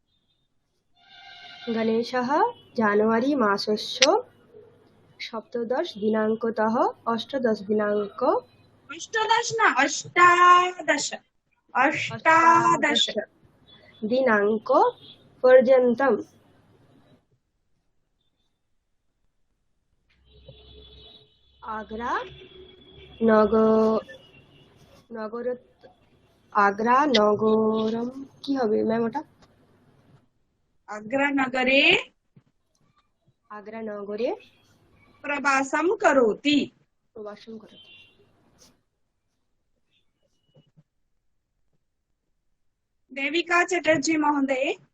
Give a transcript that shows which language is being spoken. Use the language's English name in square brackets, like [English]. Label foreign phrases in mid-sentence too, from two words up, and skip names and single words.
[Sanskrit] गणेशः जनवरी मासस्य 17 दिनाङ्कतः 18 दिनाङ्कपर्यन्तम् आग्रा नगरम [Bangla] কি হবে ম্যাম ওটা? [Sanskrit] आग्रा नगरे प्रवासं करोति। देविका चटर्जी महोदय।